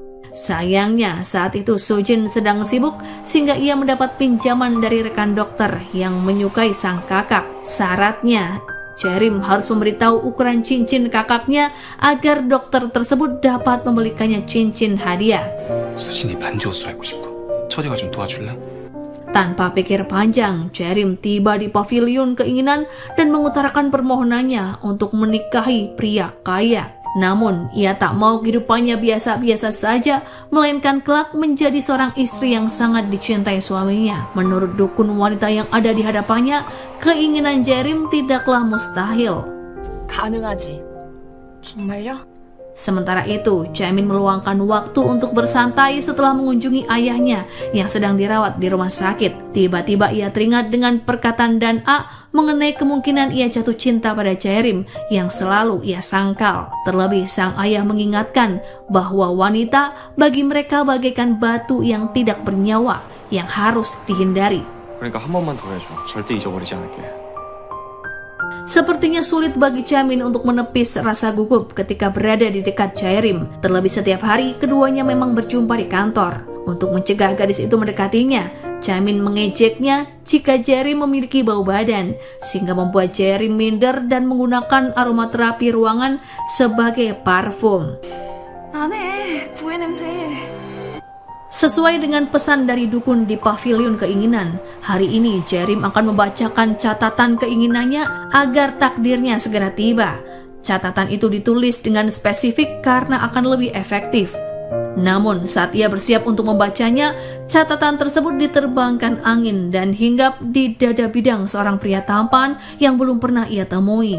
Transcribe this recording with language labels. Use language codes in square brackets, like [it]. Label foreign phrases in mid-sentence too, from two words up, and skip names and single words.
[id] Sayangnya saat itu Sojin sedang sibuk sehingga ia mendapat pinjaman dari rekan dokter yang menyukai sang kakak. Syaratnya, Jerim harus memberitahu ukuran cincin kakaknya agar dokter tersebut dapat membelikannya cincin hadiah. [ko] 수진이 반지 옷을 알고 싶어. 처리가 좀 도와줄래? [id] Tanpa pikir panjang, Jerim tiba di pavilion keinginan dan mengutarakan permohonannya untuk menikahi pria kaya. Namun, ia tak mau kehidupannya biasa-biasa saja, melainkan kelak menjadi seorang istri yang sangat dicintai suaminya. Menurut dukun wanita yang ada di hadapannya, keinginan Jerim tidaklah mustahil. [ko] 가능하지. 정말요? [id] Sementara itu, Jaemin meluangkan waktu untuk bersantai setelah mengunjungi ayahnya yang sedang dirawat di rumah sakit. Tiba-tiba ia teringat dengan perkataan Dan A mengenai kemungkinan ia jatuh cinta pada Jerim yang selalu ia sangkal. Terlebih sang ayah mengingatkan bahwa wanita bagi mereka bagaikan batu yang tidak bernyawa yang harus dihindari. [ko] 그러니까 한 번만 더 해줘. 절대 잊어버리지 않을게. [id] Sepertinya sulit bagi Jaemin untuk menepis rasa gugup ketika berada di dekat Jerim. Terlebih setiap hari keduanya memang berjumpa di kantor. Untuk mencegah gadis itu mendekatinya, Jaemin mengejeknya jika Jerim memiliki bau badan, sehingga membuat Jerim minder dan menggunakan aromaterapi ruangan sebagai parfum. [ko] 나네, 부의 냄새. [id] Sesuai dengan pesan dari dukun di pavilion keinginan, hari ini Jerim akan membacakan catatan keinginannya agar takdirnya segera tiba. Catatan itu ditulis dengan spesifik karena akan lebih efektif. Namun saat ia bersiap untuk membacanya, catatan tersebut diterbangkan angin dan hinggap di dada bidang seorang pria tampan yang belum pernah ia temui.